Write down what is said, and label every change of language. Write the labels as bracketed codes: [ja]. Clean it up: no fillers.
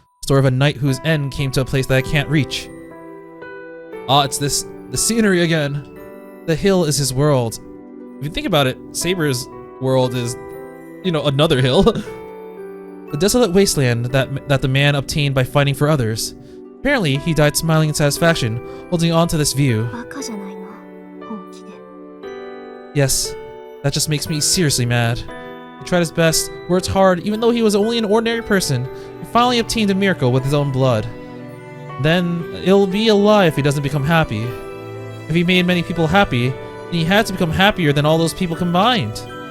[en] Story of a knight whose end came to a place that I can't reach. Ah, it's the scenery again. The hill is his world. If you think about it, Saber's world is, you know, another hill. The desolate wasteland that the man obtained by fighting for others. Apparently, he died smiling in satisfaction, holding on to this view. [ja] バカじゃないの、本気で。 [en] Yes, that just makes me seriously mad. He tried his best, worked hard, even though he was only an ordinary person, and finally obtained a miracle with his own blood. Then, it'll be a lie if he doesn't become happy. If he made many people happy, then he had to become happier than all those people combined.